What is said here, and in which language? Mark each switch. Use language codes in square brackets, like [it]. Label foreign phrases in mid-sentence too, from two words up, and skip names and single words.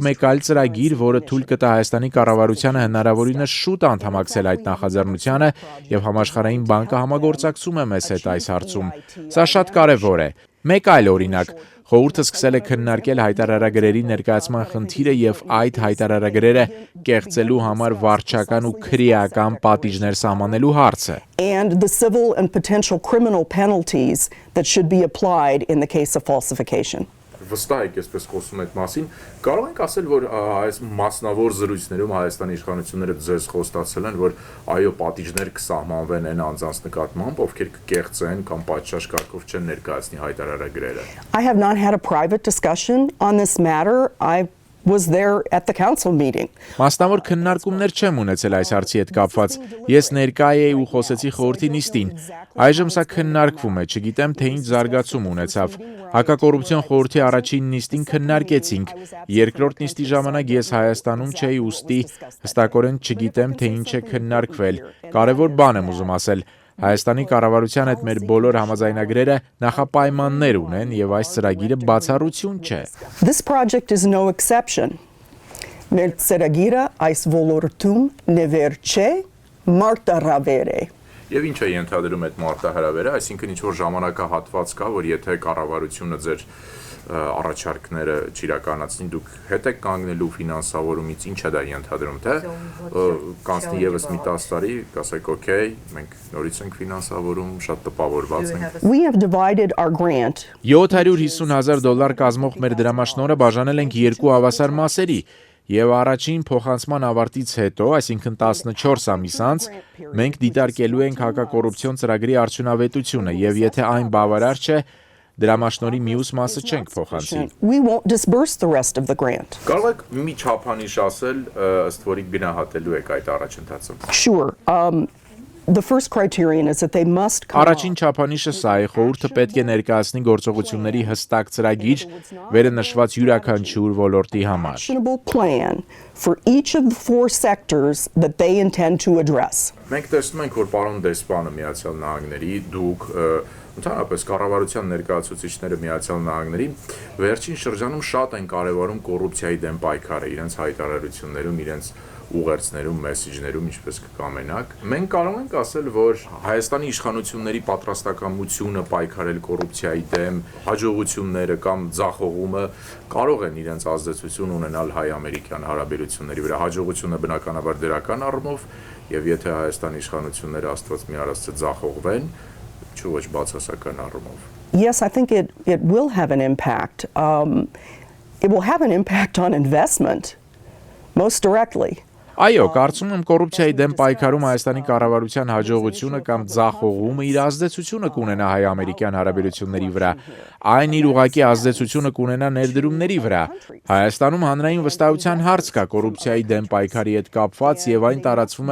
[hy] մեկ այլ ծրագիր, որը թույլ կտա Հայաստանի կառավարությանը հնարավորինս շուտ անդամակցել այդ նախաձեռնությանը, եւ Համաշխարհային բանկը համագործակցում է մեզ հետ այս հարցում։ Սա շատ կարևոր է։ Մեկ այլ օրինակ, խորհուրդը սկսել է քննարկել հայտարարագրերի ներկայացման խնդիրը եւ այդ հայտարարագրերը կեղծելու համար վարչական ու քրեական պատիժներ սահմանելու հարցը։ [en] And the civil and potential criminal penalties that should be applied in the case of falsification. [hy] Վստահ եք, այսպես խոսում այդ մասին, կարող ենք ասել, որ այս մասնավոր զրույցներում Հայաստանի իշխանությունները ձեզ խոստացել են, որ այո, պատիժներ կսահմանվեն այն անձանց նկատմամբ, ովքեր կկեղծեն կամ պատշաճ կարգով չեն ներկայացնի հայտարարագրերը։ [en] I have not had a private discussion on this matter. I was there at the council meeting. [hy] Մասնավոր քննարկումներ չեմ ունեցել այս հարցի հետ կապված։ Ես ներկա էի ու խոսեցի խորհրդի նիստին։ Այժմ սա քննարկվում է, չգիտեմ թե ինչ զարգացում ունեցավ։ Հակակոռուպցիոն խորհրդի առաջին նիստին քննարկեցինք։ Երկրորդ նիստի ժամանակ ես Հայաստանում չէի, ուստի հստակորեն չգիտեմ թե ինչ է քննարկվել։ Կարևոր բան եմ ուզում ասել։ Հայաստանի կառավարության հետ մեր բոլոր համաձայնագրերը նախապայմաններ ունեն եւ այս ծրագիրը բացառություն չէ։ [en] This project is no exception. [hy] Մեր ծրագիրը այս ոլորտում նվեր չէ, մարտահրավեր է։ Եվ ինչ է ենթադրում այդ մարտահրավերը, այսինքն ինչ որ ժամանակահատված կա, որ եթե կառավարությունը ձեր առաջարկները չիրականացնի, դուք հետ եք կանգնելու ֆինանսավորումից, ինչ է դա ենթադրում, թե կանցնի եւս մի 10 տարի, կասեք, օքեյ, մենք նորից ենք ֆինանսավորում, շատ տպավորված ենք։ [en] We have divided our grant. [hy] $750,000 կազմող մեր դրամաշնորհը բաժանել ենք երկու հավասար մասերի։ Եվ առաջին փոխանցման ավարտից հետո, այսինքն 14 ամիս անց, մենք դիտարկելու ենք հակակոռուպցիոն ծրագրի արդյունավետությունը եւ եթե այն բավարար չէ, դրամաշնորհի մյուս մասը չենք փոխանցի։ [en] We won't disburse the rest of the grant. [hy] Կարող եք մի չափանիշ ասել, ըստ որի գնահատելու եք այդ առաջընթացը։ [en] Sure. The first criterion is that they must come [hy] Առաջին չափանիշը սա է, խորհուրդը պետք է ներկայացնի գործողությունների հստակ ծրագիր վերը նշված յուրաքանչյուր ոլորտի համար։ [en] actionable plan for each of the 4 sectors that they intend to address. [hy] Մենք տեսնում ենք, որ պարոն դեսպանը Միացյալ Նահանգների, դուք ընդհանրապես կառավարության ներկայացուցիչները Միացյալ Նահանգների վերջին շրջանում շատ են կարևորում կոռուպցիայի դեմ պայքարը իրենց հայտարարություններում, իրենց ուղերձներում, մեսեջներում, ինչպես կկամենաք։ Մենք կարող ենք ասել, որ Հայաստանի իշխանությունների պատրաստակամությունը պայքարել կոռուպցիայի դեմ, հաջողությունները կամ ձախողումը կարող են իրենց ազդեցություն ունենալ հայ-ամերիկյան հարաբերությունների վրա։ Հաջողությունը բնականաբար դրական առումով, եւ եթե Հայաստանի իշխանությունները Աստված մի արածը ձախողվեն, ոչ բացասական առումով։ [en] Yes, I think it will have an impact. It will have an impact on investment, most directly. [hy] Այո, կարծում եմ կոռուպցիայի դեմ պայքարում Հայաստանի կառավարության հաջողությունը կամ ձախողումը իր ազդեցությունը կունենա հայ-ամերիկյան հարաբերությունների վրա։ Այն իր ուղղակի ազդեցությունը կունենա ներդրումների վրա։ Հայաստանում հանրային վստահության հարց կա կոռուպցիայի դեմ պայքարի հետ կապված եւ այն տարածվում